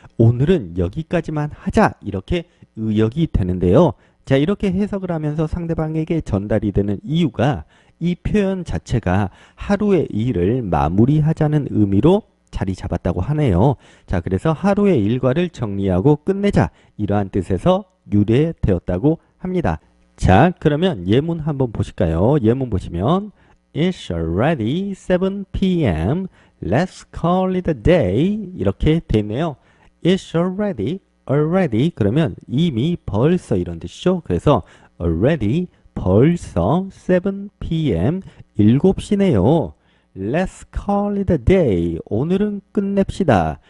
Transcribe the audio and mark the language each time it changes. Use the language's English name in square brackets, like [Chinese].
[Korean] 오늘은 여기까지만 하자. 이렇게 의역이 되는데요. 자, 이렇게 해석을 하면서 상대방에게 전달이 되는 이유가 이 표현 자체가 하루의 일을 마무리하자는 의미로 자리 잡았다고 하네요. 자, 그래서 하루의 일과를 정리하고 끝내자. 이러한 뜻에서 유래되었다고 합니다. 자, 그러면 예문 한번 보실까요? [English] 예문 보시면 It's already 7 p.m. Let's call it a day. [Korean] 이렇게 돼 있네요. [English] It's already [Korean] 그러면 이미 벌써 이런 뜻이죠. 그래서 already 벌써 7 p.m. 7시네요. [English] Let's call it a day. [Korean] 오늘은 끝냅시다.